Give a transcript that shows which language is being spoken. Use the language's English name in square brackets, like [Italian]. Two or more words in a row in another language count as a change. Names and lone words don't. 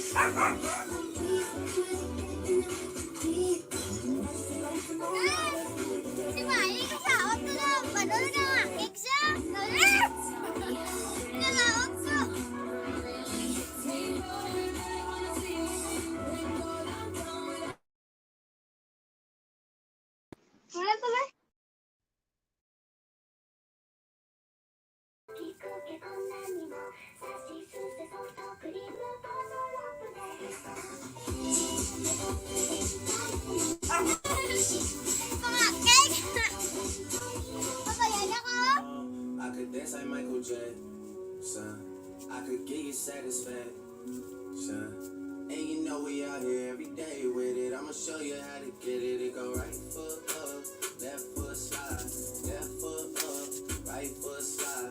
[Vietnamese] Nhưng mà ý cái sợ ớt cơ mà nó ra ít ra nó lép nên là ớt cơ [Filipino] Wala pa ba? Mga cake! Papayaya ko! [English] I could dance like Michael Jackson. I could get you satisfaction. And you know we out here every day with it. I'ma show you how to get it. It go right foot up, left foot slide, left foot up, right foot slide.